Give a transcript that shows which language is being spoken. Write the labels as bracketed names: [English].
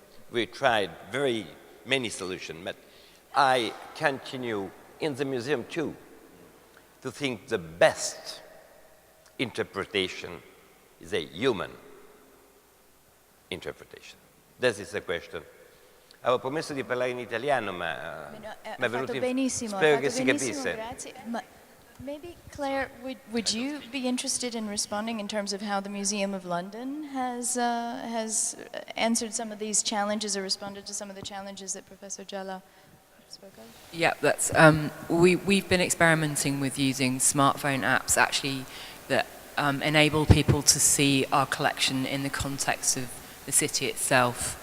[English] We tried very many solutions, but I continue in the museum too to think the best interpretation is a human interpretation. This is the question. [Italian] Avevo promesso di parlare in italiano, ma mi è venuto spero che si capisse. Grazie. [English] Maybe, Claire, would you be interested in responding in terms of how the Museum of London has answered some of these challenges or responded to some of the challenges that Professor Jallà spoke of? Yeah, that's we've been experimenting with using smartphone apps actually that enable people to see our collection in the context of the city itself.